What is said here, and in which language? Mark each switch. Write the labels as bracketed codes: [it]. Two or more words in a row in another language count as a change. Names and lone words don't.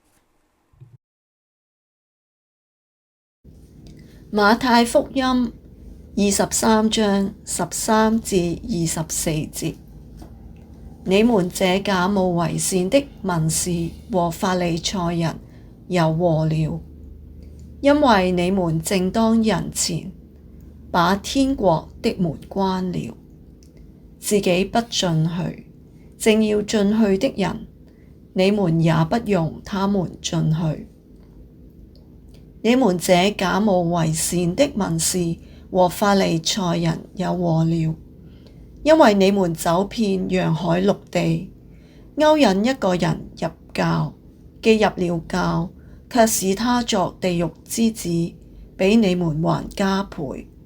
[zh] 馬太福音23章13至24節：你們這假冒為善的文士和法利賽人有禍了，因為你們正當人前把天國的門關了，自己不進去，正要進去的人，你們也不容他們進去。你們這假冒為善的文士和法利賽人有禍了，因為你們走遍洋海陸地，勾引一個人入教，既入了教，卻使他作地獄之子，比你們還加倍。